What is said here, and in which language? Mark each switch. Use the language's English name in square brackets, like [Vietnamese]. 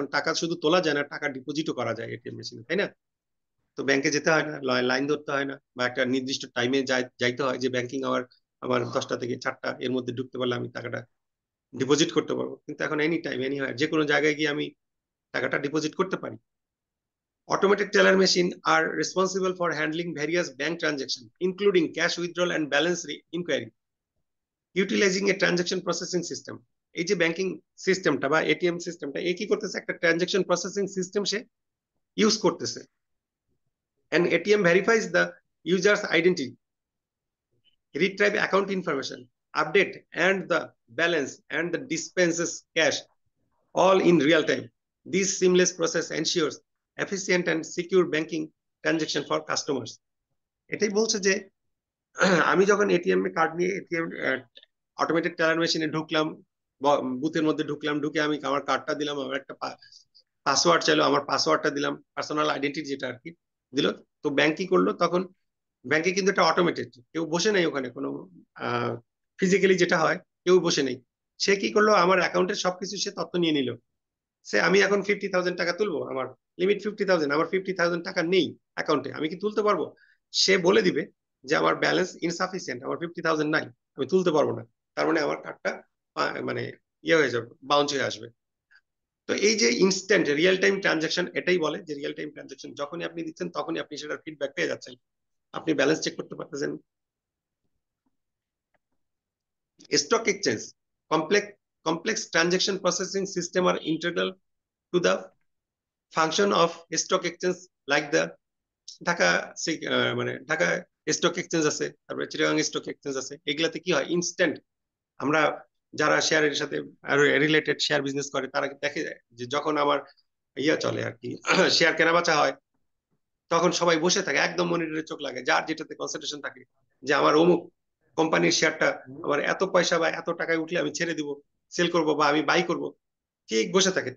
[Bangla] এখন টাকা শুধু তোলা যায় না, টাকা ডিপোজিটও করা যায় এটিএম মেশিনে, তাই না? তো ব্যাংকে যেতে হয় না, লাইন ধরতে হয় না, বা একটা নির্দিষ্ট টাইমে যাইতে হয় যে ব্যাংকিং আওয়ার আমার 10টা থেকে 4টা এর মধ্যে ঢুকতে পারলে আমি টাকাটা ডিপোজিট করতে পারবো। কিন্তু এখন এনি টাইম এনি হয়, যে কোনো জায়গায় গিয়ে আমি টাকাটা ডিপোজিট করতে পারি। [English] Automated teller machine are responsible for handling various bank transactions, including cash withdrawal and balance inquiry, utilizing a transaction processing system. [Bangla] এই যে ব্যাংকিং সিস্টেমটা বা এটিএম সিস্টেমটা, এ কি করতেছে, একটা ট্রানজাকশন প্রসেসিং সিস্টেম সে ইউজ করতেছে। [English] And ATM verifies the user's identity, retrieve account information, update and the balance and the dispenses cash all in real time. This seamless process ensures efficient and secure banking transaction for customers. [Bangla] এটাই বলছে যে আমি যখন ATM এ card নিয়ে ATM automated teller মেশিনে ঢুকলাম, বুথের মধ্যে ঢুকলাম, ঢুকে আমি আমার কার্ডটা দিলাম, আমার একটা পাসওয়ার্ড চাইলো, আমার পাসওয়ার্ডটা দিলাম, পার্সোনাল আইডেন্টিটি যেটা আর কি দিল। তো ব্যাংক কি করলো, তখন ব্যাংকে কিন্তু এটা অটোমেটেড, কেউ বসে নেই ওখানে, কোনো ফিজিক্যালি যেটা হয় কেউ বসে নেই। সে কি করলো, আমার অ্যাকাউন্টের সবকিছু সে তথ্য নিয়ে নিল। আমি এখন 50,000 টাকা তুলবো, আমার লিমিট 50,000, আমার 50,000 টাকা নেই অ্যাকাউন্টে, আমি কি তুলতে পারবো? সে বলে দিবে যে আমার ব্যালেন্স ইনসাফিসিয়েন্ট, আমার 50,000 নাই, আমি তুলতে পারবো না। তার মানে আমার কার্ডটা মানে ইয়ে হয়ে যাবে, বাউন্স হয়ে আসবে। তো এই যে ইনস্ট্যান্ট রিয়েল টাইম ট্রানজাকশন, এটাই বলে যে রিয়েল টাইম ট্রানজাকশন যখনই আপনি দিচ্ছেন তখনই আপনি সেটার ফিডব্যাক পেয়ে যাচ্ছেন, আপনি ব্যালেন্স চেক করতে পারতেছেন। Stock exchange, [English] complex transaction processing system are integral to the function of stock exchange, like the [Bangla] Dhaka মানে ঢাকা স্টক এক্সচেঞ্জ আছে, তারপরে চিটাগাং স্টক এক্সচেঞ্জ আছে। এগুলাতে কি হয়, ইনস্ট্যান্ট আমরা যারা শেয়ারের সাথে রিলেটেড শেয়ার বিজনেস করে তারা দেখে যে যখন আমার চলে আর কি, শেয়ার কেনা বেচা হয়, তখন সবাই বসে থাকে, একদম মনিটরে চোখ লাগে, যার যেটাতে কনসেন্ট্রেশন থাকে, যে আমার অমুক কোম্পানির শেয়ারটা আমার এত পয়সা বা এত টাকায় উঠলে আমি ছেড়ে দিব, সেল করব বা আমি বাই করব, ঠিক বসে থাকে।